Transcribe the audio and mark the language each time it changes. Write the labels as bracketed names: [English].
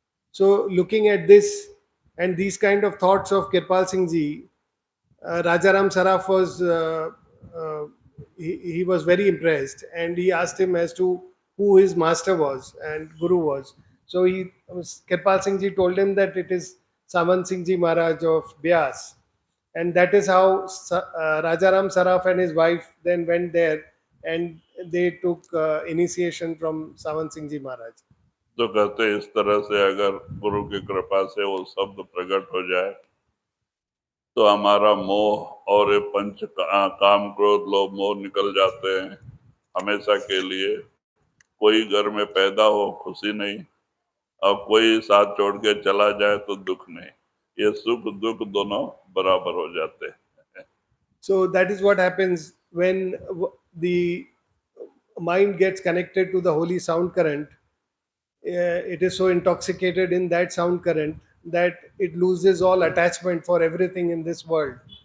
[English] So looking at this and these kind of thoughts of Kirpal Singh Ji, Rajaram Saraf was uh, he was very impressed, and he asked him as to who his master was and guru was. So Kirpal Singh Ji told him that it is Saman Singh Ji Maharaj of Bias, and that is how Rajaram Saraf and his wife then went there, and they took initiation from Saman Singh Ji Maharaj. [Hindi] तो कहते हैं, इस तरह से अगर गुरु की कृपा से वो शब्द प्रकट हो जाए तो हमारा मोह और ये काम क्रोध लोभ मोह निकल जाते हैं हमेशा के लिए। कोई घर में पैदा हो खुशी नहीं, और कोई साथ छोड़ के चला जाए तो दुख नहीं। ये सुख दुख दोनों बराबर हो जाते हैं। [English] So that is what happens when the mind gets connected to the holy sound current. It is so intoxicated in that sound current that it loses all attachment for everything in this world.